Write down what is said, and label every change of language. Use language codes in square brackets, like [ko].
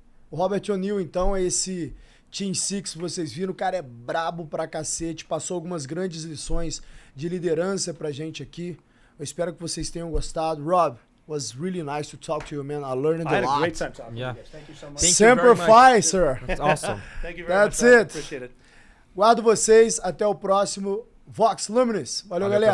[pt] O Robert O'Neill, então, é esse Team 6 que vocês viram. O cara é brabo pra cacete. Passou algumas grandes lições de liderança pra gente aqui. Eu espero que vocês tenham gostado. [en] Rob, was really nice to talk to you, man. I learned a lot. I had a great time talking to you guys. Thank you so much. Semper Fi, sir. That's awesome. Thank you very much. That's it. Appreciate it. [pt] Guardo vocês. Até o próximo Vox Luminis. Valeu, galera.